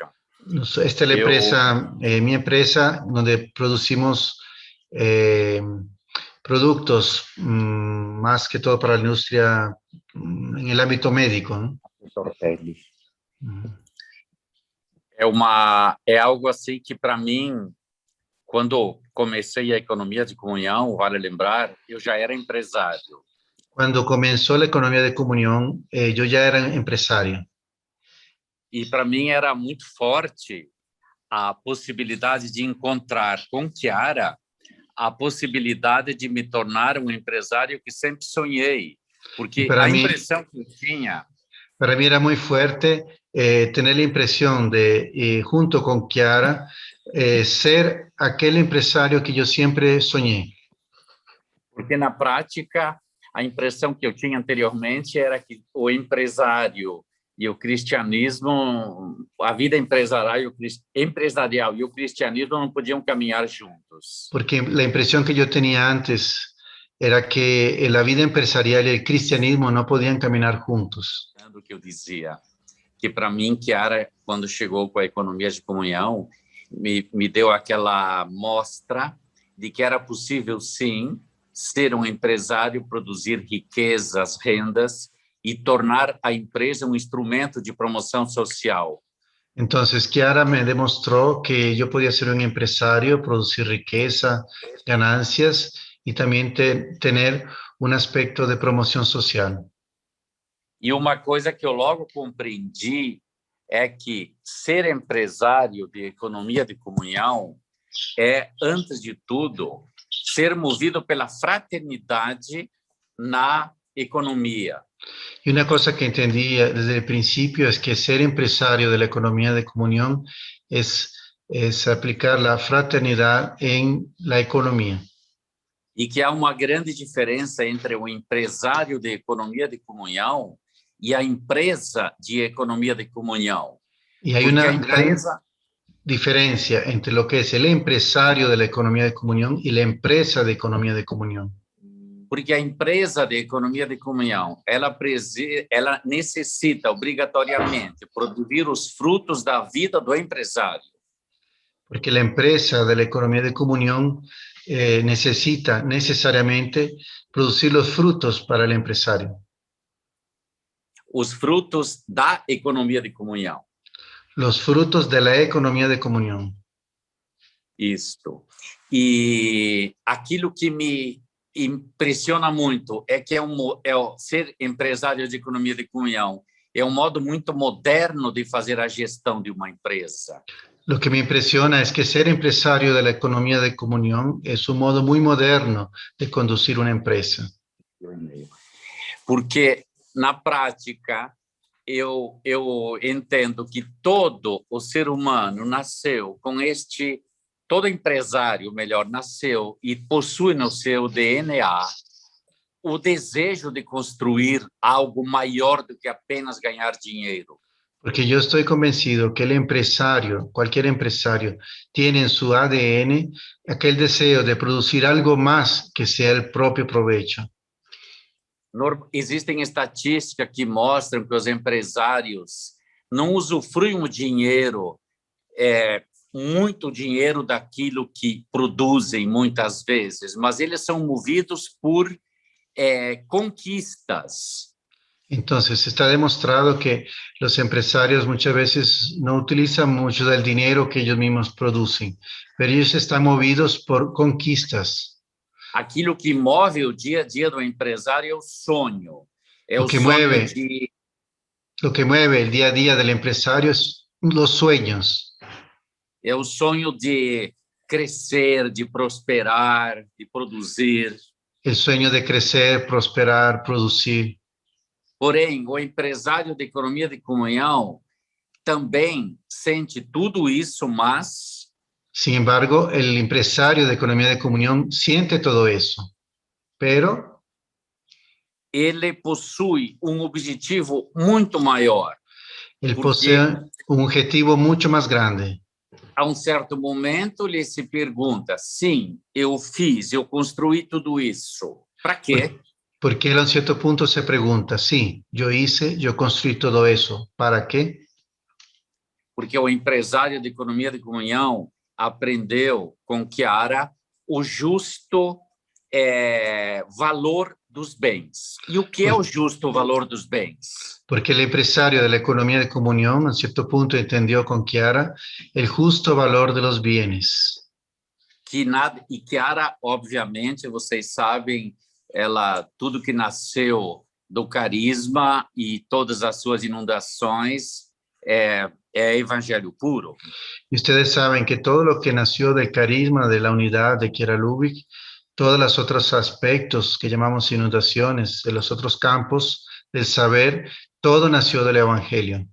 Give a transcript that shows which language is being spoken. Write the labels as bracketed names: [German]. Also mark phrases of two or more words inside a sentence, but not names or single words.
[Spanish] Esta es la empresa, mi empresa, donde producimos productos más que todo para la industria en el ámbito médico, ¿no? [Portuguese] É algo assim que, para mim, quando comecei a economia de comunhão, vale lembrar, eu já era empresário. [Spanish] Cuando comenzó la economía de comunión, yo ya era empresario. [Portuguese] E para mim era muito forte a possibilidade de encontrar com Chiara a possibilidade de me tornar um empresário que sempre sonhei, porque a impressão que eu tinha... [Spanish] Para mí era muy fuerte tener la impresión de, junto con Chiara, ser aquel empresario que yo siempre soñé. [Portuguese] Porque na prática, a impressão que eu tinha anteriormente era que o empresário e o cristianismo, a vida empresarial e o cristianismo não podiam caminhar juntos. [Spanish] Porque la impresión que yo tenía antes era que la vida empresarial y el cristianismo no podían caminar juntos. [Portuguese] O que eu dizia, que para mim, Chiara, quando chegou com a economia de comunhão, me deu aquela mostra de que era possível, sim, ser um empresário, produzir riquezas, rendas e tornar a empresa um instrumento de promoção social. [Spanish] Entonces, Chiara me demostró que yo podía ser un empresario, producir riqueza, ganancias y también tener un aspecto de promoción social. [Portuguese] E uma coisa que eu logo compreendi é que ser empresário de economia de comunhão é, antes de tudo, ser movido pela fraternidade na economia. [Spanish] Y una cosa que entendí desde el principio es que ser empresario de la economía de comunión es es aplicar la fraternidad en la economía. [Portuguese] E que há uma grande diferença entre o empresário de economia de comunhão e a empresa de economia de comunhão. [Spanish] Y hay [Portuguese] Porque [Spanish] una [Portuguese] a empresa, [Spanish] diferencia entre lo que es el empresario de la economía de comunión y la empresa de economía de comunión. [Portuguese] porque a empresa de economia de comunhão, ela necessita obrigatoriamente produzir os frutos da vida do empresário. [Spanish] Porque la empresa de la economía de comunión necesita necesariamente producir los frutos para el empresario. [Portuguese] Os frutos da economia de comunhão. [Spanish] Los frutos de la economía de comunión. [Portuguese] Isto. E aquilo que me impressiona muito é que ser empresário de economia de comunhão é um modo muito moderno de fazer a gestão de uma empresa. [Spanish] Lo que me impresiona es que ser empresario de la economía de comunión es un modo muy moderno de conducir una empresa. [Portuguese] Porque, na prática, eu entendo que todo o ser humano nasceu com todo empresário, melhor, nasceu e possui no seu DNA o desejo de construir algo maior do que apenas ganhar dinheiro. [Spanish] Porque yo estoy convencido que el empresario, cualquier empresario, tiene en su ADN aquel deseo de producir algo más que sea el propio provecho. [Portuguese] Existem estatísticas que mostram que os empresários não usufruem o dinheiro, muito dinheiro daquilo que produzem muitas vezes, mas eles são movidos por conquistas. [Spanish] Entonces, está demostrado que los empresarios muchas veces no utilizan mucho del dinero que ellos mismos producen, pero ellos están movidos por conquistas. [Portuguese] Aquilo que move o dia a dia do empresário é o sonho. [Spanish] Lo que mueve el día a día del empresario es los sueños. [Portuguese] É o sonho de crescer, de prosperar, de produzir. [Spanish] El sueño de crecer, prosperar, producir. [Portuguese] Porém, o empresário de economia de comunhão também sente tudo isso, mas... [Spanish] Sin embargo, el empresario de economía de comunión siente todo eso, pero... [Portuguese] ele possui objetivo muito maior. [Spanish] Él posee un objetivo mucho más grande. [Portuguese] A certo momento, ele se pergunta, sim, eu construí tudo isso. Para quê? [Spanish] Porque él a un cierto punto se pregunta, sí, yo construí todo eso, ¿para qué? [Portuguese] Porque o empresário de economia de comunhão aprendeu com Chiara o justo valor dos bens. E o que é o justo valor dos bens? [Spanish] Porque el empresario de la economía de comunión a un cierto punto entendió con Chiara el justo valor de los bienes. [Portuguese] E Chiara, obviamente, vocês sabem, tudo que nasceu do carisma e todas as suas inundações é evangelho puro. [Spanish] Y ustedes saben que todo lo que nació del carisma, de la unidad de Chiara Lubich, todos los otros aspectos que llamamos inundaciones, de los otros campos del saber, todo nació del evangelio.